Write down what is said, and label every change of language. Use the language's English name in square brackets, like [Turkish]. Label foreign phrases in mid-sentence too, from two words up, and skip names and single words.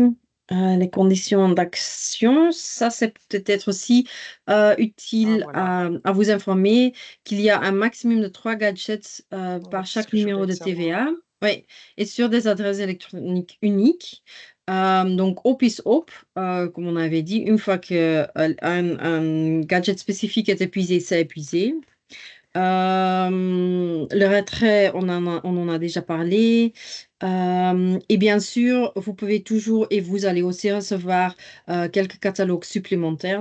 [French] Les conditions d'action, ça c'est peut-être aussi utile voilà, à vous informer qu'il y a un maximum de 3 gadgets voilà, par c'est ce chaque que je numéro voulais de savoir. TVA. Oui, et sur des adresses électroniques uniques. Donc, [Dutch] op is op, [French] comme on avait dit, une fois que un gadget spécifique est épuisé, c'est épuisé. Le retrait, on en a déjà parlé. Et bien sûr, vous pouvez toujours, et vous allez aussi recevoir quelques catalogues supplémentaires.